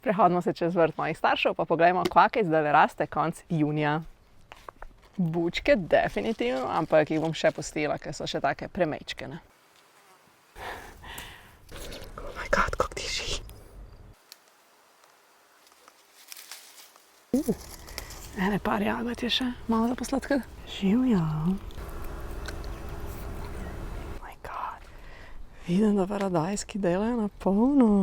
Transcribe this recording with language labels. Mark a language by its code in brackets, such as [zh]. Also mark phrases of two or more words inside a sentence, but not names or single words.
[sl] Prehodimo se čez vrt mojih staršev, pa poglejmo, kvaka zdaj raste konc junija. Bučke definitivno, ampak jih bom še pustila, ker so še take premečkene. [en] Oh my god, [sl] kako diši. Ene par jagod je še, malo za posladkati. Živja. Vidim, da paradajski delajo na polno.